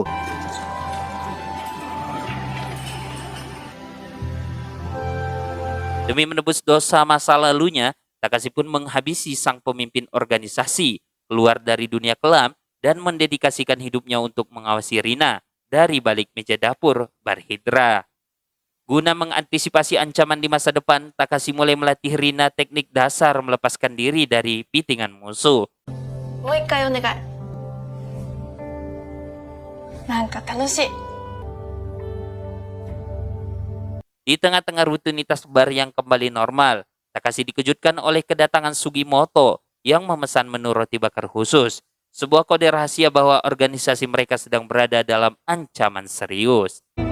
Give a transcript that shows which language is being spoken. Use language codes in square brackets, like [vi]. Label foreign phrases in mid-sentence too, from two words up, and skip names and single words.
[id] Demi menebus dosa masa lalunya, Takashi pun menghabisi sang pemimpin organisasi, keluar dari dunia kelam, dan mendedikasikan hidupnya untuk mengawasi Rina dari balik meja dapur Bar Hydra. Guna mengantisipasi ancaman di masa depan, Takashi mulai melatih Rina teknik dasar melepaskan diri dari pitingan musuh. [ja] もう一回お願い。なんか楽しい。 [id] Di tengah-tengah rutinitas bar yang kembali normal, Takashi dikejutkan oleh kedatangan Sugimoto yang memesan menu roti bakar khusus. Sebuah kode rahasia bahwa organisasi mereka sedang berada dalam ancaman serius.